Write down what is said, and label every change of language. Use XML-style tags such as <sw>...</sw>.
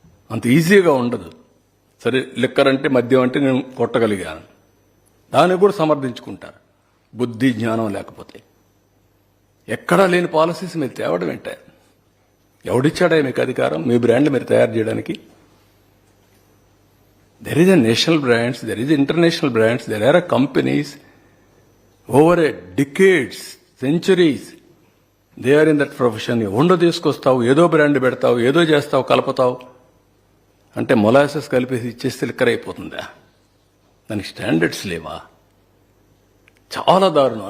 <te>అంత ఈజీగా ఉండదు. సరే, లిక్కర్ అంటే, మద్యం అంటే నేను కొట్టగలిగాను, దాన్ని కూడా సమర్థించుకుంటారు. బుద్ధి జ్ఞానం లేకపోతే ఎక్కడా లేని పాలసీస్ మీరు తేవడం ఏంటే? ఎవడిచ్చాడా మీకు అధికారం మీ బ్రాండ్ మీరు తయారు చేయడానికి?</te> <en>There is a national brands, there is international brands, there are companies over a decades, centuries, they are in that profession.</en> <te>ఉండో తీసుకొస్తావు, ఏదో బ్రాండ్ పెడతావు, ఏదో చేస్తావు, కలుపుతావు అంటే మొలాసెస్ కలిపేసి ఇచ్చేస్తే లిక్కర్ అయిపోతుందా? దానికి స్టాండర్డ్స్ లేవా? చాలా దారుణం.</te>